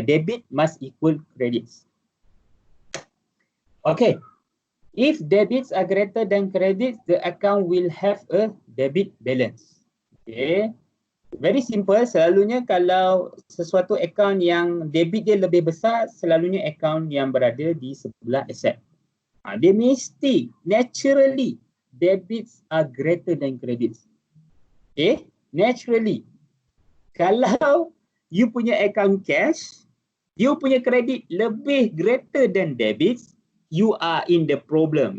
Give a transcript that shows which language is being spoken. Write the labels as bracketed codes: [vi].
[en] Debit must equal credits. Okay. If debits are greater than credits, the account will have a debit balance. Okay. Very simple. [ms] Selalunya kalau sesuatu account yang debit dia lebih besar, selalunya account yang berada di sebelah asset. Dia mesti, [en] naturally, debits are greater than credits. Okay. Naturally. [ms] Kalau [en] you [ms] punya [en] account cash, you punya credit [ms] lebih [en] greater than debits, you are in the problem.